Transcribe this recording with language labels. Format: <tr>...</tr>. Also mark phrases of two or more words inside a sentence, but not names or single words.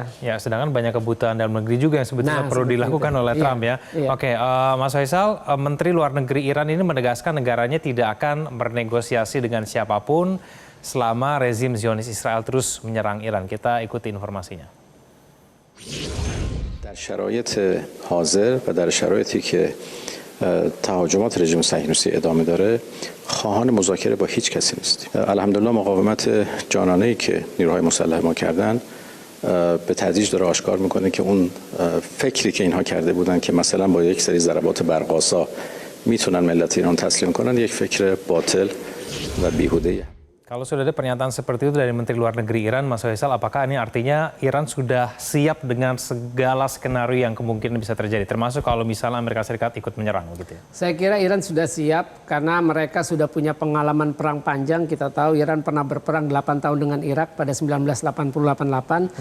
<id>Sedangkan banyak kebutuhan dalam negeri juga yang sebetulnya perlu dilakukan oleh Trump ya. Oke, Mas Faisal, Menteri Luar Negeri Iran ini menegaskan negaranya tidak akan bernegosiasi dengan siapapun selama rezim Zionis Israel terus menyerang Iran. Kita ikuti informasinya.</id> <fa>در شرایط حاضر و در شرایطی که تهاجمات رژیم صهیونیستی ادامه داره خواهان مذاکره با هیچ کسی نیستیم. الحمدلله مقاومت جانانه‌ای که نیروهای مسلح ما کردن به تدریج داره آشکار میکنه که اون فکری که اینها کرده بودن که مثلا با یک سری ضربات برق‌آسا میتونن ملت ایران تسلیم کنن یک فکر باطل و بیهوده‌ایه.</fa> <id>Kalau sudah ada pernyataan seperti itu dari Menteri Luar Negeri Iran, Mas Faisal, apakah ini artinya Iran sudah siap dengan segala skenario yang kemungkinan bisa terjadi, termasuk kalau misalnya Amerika Serikat ikut menyerang gitu ya? Saya kira Iran sudah siap karena mereka sudah punya pengalaman perang panjang. Kita tahu Iran pernah berperang 8 tahun dengan Irak pada 1988.</id>